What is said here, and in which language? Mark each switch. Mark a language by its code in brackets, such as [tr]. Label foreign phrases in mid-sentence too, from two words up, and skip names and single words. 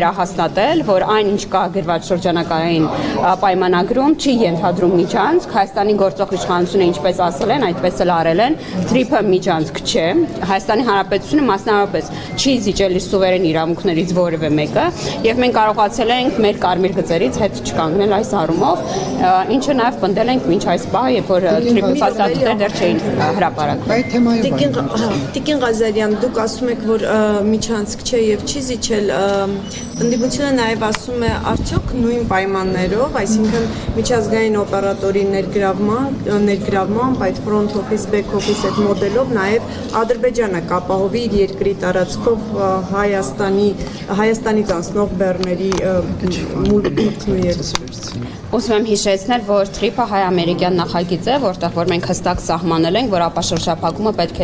[hy] վերահաստատել, որ այն ինչ կա գրված շրջանակային պայմանագրում չի ենթադրում միջանցք, Հայաստանի գործող իշխանությունը ինչպես ասել են, այդպես էլ արել են, թրիփը միջանցք չէ, Հայաստանի Հանրապետությունը մասնավորապես չի զիջել իր սուվերեն իրավունքներից որևէ մեկը, եւ մենք կարողացել ենք մեր կարմիր գծերից հետ չկանգնել այս առումով, ինչը նաեւ պնդել ենք մինչ այս պահը, երբ որ թրիփի փաստաթղթեր դեռ չէին Տիկին Ղազարյան, դուք ասում եք, որ միջանցք չէ եւ չի զիջել, ընդդիմությունը նաեւ ասում է արդյոք նույն պայմաններով, այսինքն միջազգային օպերատորի ներգրավմամբ այդ [en] front office, back office [hy] այդ մոդելով նաեւ Ադրբեջանը կապահովի իր երկրի տարածքով Հայաստանից անցնող բեռների Ուզում եմ հիշեցնել, որ թրիփը հայ-ամերիկյան նախագիծ է, որտեղ որ մենք հստակ սահմանել ենք, որ ապաշրջափակումը պետք է